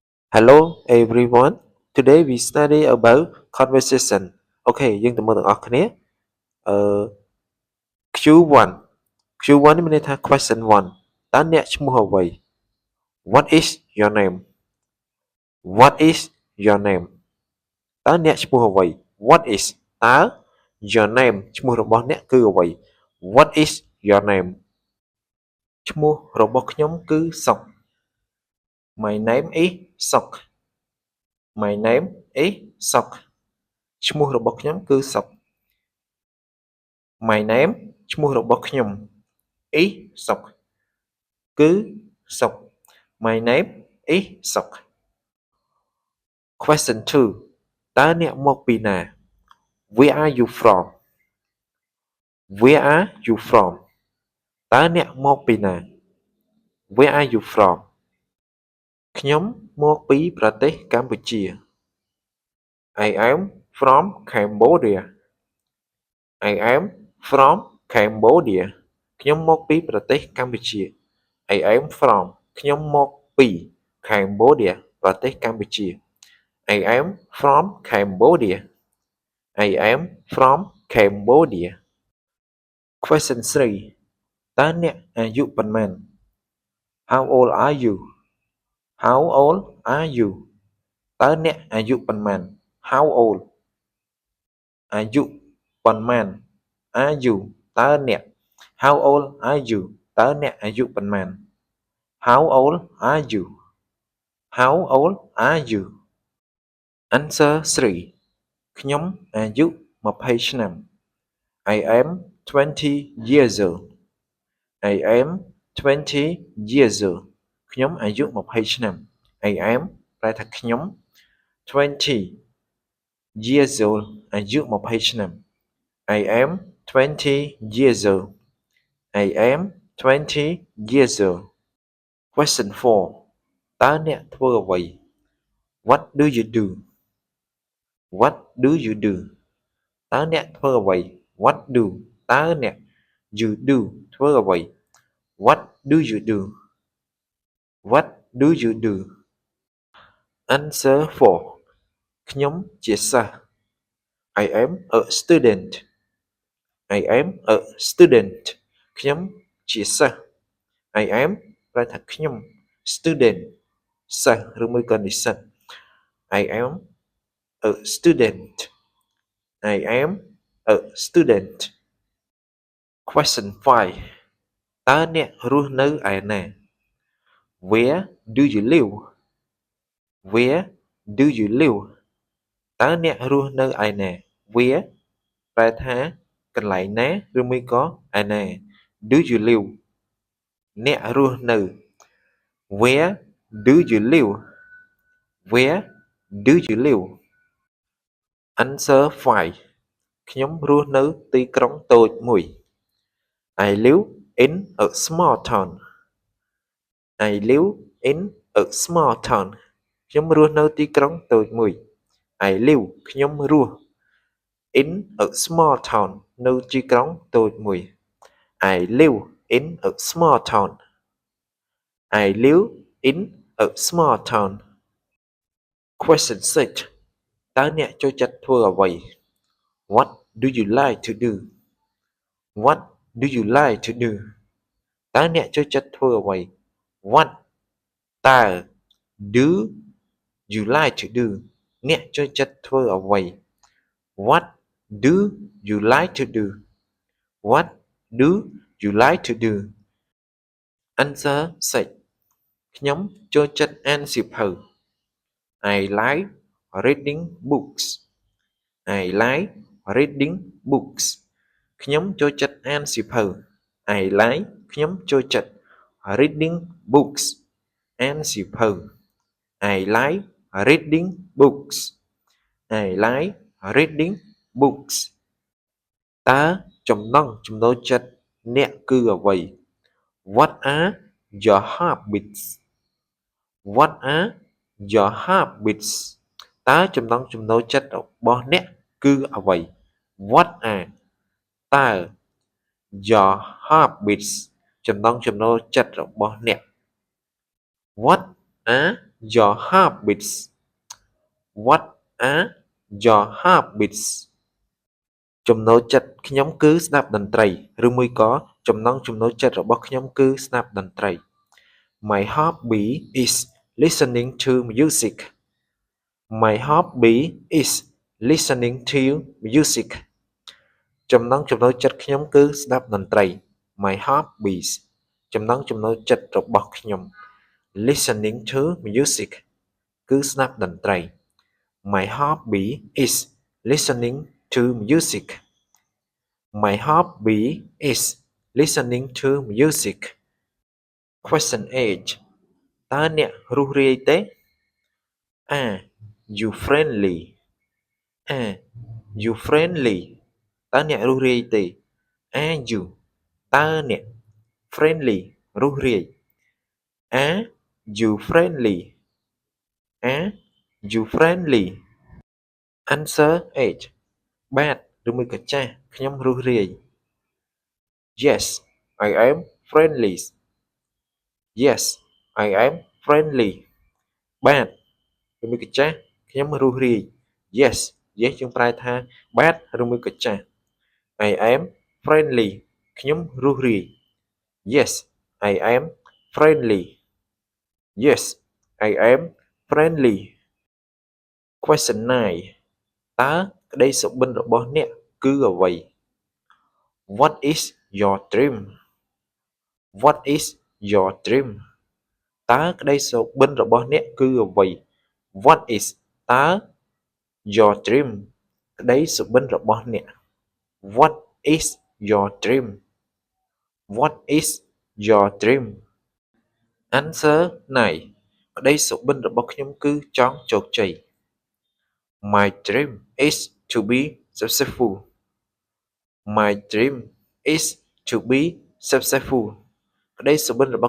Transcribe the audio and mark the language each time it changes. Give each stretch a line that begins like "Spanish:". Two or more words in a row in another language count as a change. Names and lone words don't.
English: Hello everyone. Today we study about conversation.
Khmer: Okay, យើងទៅមើលទាំងអស់គ្នាអឺ Q1 Q1 នេះមានន័យថា question 1តើអ្នក ឈ្មោះអ្វី
English: What is your name What is your name
Khmer: តើអ្នកឈ្មោះអ្វី
English: What is តើ your name
Khmer: ឈ្មោះរបស់អ្នកគឺអ្វី
English: What is your name
Khmer: ឈ្មោះរបស់ខ្ញុំគឺសុក
English: My name is សុក My name is
Khmer: សុកឈ្មោះរបស់ខ្ញុំគឺសុក
English: My name
Khmer: ឈ្មោះរបស់ខ្ញុំ
English: is សុកគឺសុក My name is សុក Question 2
Khmer: តើអ្នកមកពីណា
English: Where are you from Where are you from
Khmer: តើអ្នកមកពីណា
English: Where are you from
Khmer: ខ្ញុំមកពីប្រទេសកម្ពុជា
English: I am from Cambodia I am from Cambodia
Khmer: ខ្ញុំមកពីប្រទេសកម្ពុជា
English: I am from
Khmer: ខ្ញុំមកពី Cambodia ប្រទេសកម្ពុជា
English: I am from Cambodia I am from Cambodia Question 3
Khmer: តើអ្នកអាយុប៉ុន្មាន
English: How old are you How old are you
Khmer: តើអ្នកអាយុប៉ុន្មាន
English: How old អា
Khmer: យុប៉ុន្មាន
English: Are you
Khmer: តើអ្នក
English: How old are you
Khmer: តើអ្នកអាយុប៉ុន្មាន
English: How old are you How old are you Answer 3
Khmer: ខ្ញុំអាយុ20ឆ្នាំ
English: I am 20 years old I am 20 years old
Khmer: ខ្ញុំអាយុ20ឆ្នាំ
English: I am
Khmer: ប្រែថាខ្ញុំ20
English: years old
Khmer: អាយុ20ឆ្នាំ
English: I am 20 years old I am 20 years old Question 4
Khmer: តើអ្នកធ្វើអ្វី
English: What do you do What do you do
Khmer: តើអ្នកធ្វើអ្វី
English: What do
Khmer: តើអ្នក
English: You do
Khmer: ធ្វើអ្វី
English: What do you do What do you do Answer 4
Khmer: ខ្ញុំជាសិស្ស
English: I am a student I am a student
Khmer: ខ្ញុំជាសិស្ស
English: I am
Khmer: ប្រែថាខ្ញុំ
English: student
Khmer: សិស្សឬមួយក៏និស្សិត
English: I am a student I am a student Question 5
Khmer: តើអ្នករស់នៅឯណា
English: Where do you live Where do you live
Khmer: តើអ្នករស់នៅឯណា
English: Where
Khmer: ប្រែថាកន្លែងណាឬមួយក៏ឯណា
English: Do you live
Khmer: អ្នករស់នៅ
English: Where do you live Where do you live Answer 5
Khmer: ខ្ញុំរស់នៅទីក្រុងតូចមួយ
English: I live in a small town I live in a small town
Khmer: ខ្ញុំរស់នៅទីក្រុងតូចមួយ
English: I live
Khmer: ខ្ញុំរស់
English: in a small town
Khmer: នៅទីក្រុងតូចមួយ
English: I live in a small town I live in a small town Question 6
Khmer: តើអ្នកចូលចិត្តធ្វើអ្វី
English: What do you like to do What do you like to do
Khmer: តើអ្នកចូលចិត្តធ្វើអ្វី
English: What តើ Do you like to do
Khmer: អ្នកចូលចិត្តធ្វើអ្វី
English: What do you like to do What do you like to do Answer 6
Khmer: ខ្ញុំចូលចិត្តអានសៀវភៅ
English: I like reading books I like reading books
Khmer: ខ្ញុំចូលចិត្តអានសៀវភៅ
English: I like
Khmer: ខ្ញុំចូលចិត្ត
English: reading books
Khmer: អានសៀវភៅ
English: I like reading books I like reading books
Khmer: តើចំណង់ចំណូលចិត្តអ្នកគឺអ្វី
English: What are your hobbies What are your hobbies
Khmer: តើចំណង់ចំណូលចិត្ត របស់អ្នកគឺអ្វី
English: What are តើ your hobbies
Khmer: ចំណង់ចំណូលចិត្តរបស់អ្នក
English: What are your habits What are your habits ចំណូល
Khmer: ចិត្តខ្ញុំគឺស្ដាប់តន្ត្រីឬមួយក៏ចំណង់ចំណូលចិត្តរបស់ខ្ញុំគឺស្ដាប់តន្ត្រី
English: My hobby is listening to music My hobby is listening to music
Khmer: ចំណង់ចំណូលចិត្តខ្ញុំគឺស្ដាប់តន្ត្រី
English: My hobbies
Khmer: ចំណង់ចំណូលចិត្តរបស់ខ្ញុំ
English: listening to music
Khmer: គឺស្ដាប់តន្ត្រី
English: My hobby is listening to music My hobby is listening to music Question 8
Khmer: តើអ្នករុះ រាយទេ
English: Are you friendly Are you friendly
Khmer: តើអ្នករុះរាយទេ
English: Are you
Khmer: តើអ្នក
English: friendly រុះរាយ Are you friendly Are you friendly Answer 8
Khmer: បាទឬមួយក៏ចាស់ខ្ញុំរុះរាយ
English: Yes I am friendly Yes I am friendly
Khmer: បាទឬមួយក៏ចាស់ខ្ញុំរុះរាយ
English: Yes Yes
Khmer: យើងប្រែថាបាទឬមួយ ក៏ចាស់
English: I am friendly
Khmer: ខ្ញុំរុះរាយ
English: Yes I am friendly Yes I am friendly Question 9
Khmer: តើក្តីសុបិនរបស់អ្នកគឺអ្វី
English: What is your dream What is your dream
Khmer: តើក្តីសុបិនរបស់អ្នកគឺអ្វី
English: What is តើ your dream
Khmer: ក្តីសុបិនរបស់អ្នក
English: What is your dream What is your dream Answer 9
Khmer: ក្តីសុបិនរបស់ខ្ញុំគឺចង់ជោគជ័យ
English: My dream is to be successful My dream is to be successful
Khmer: ក្តីសុបិនរបស់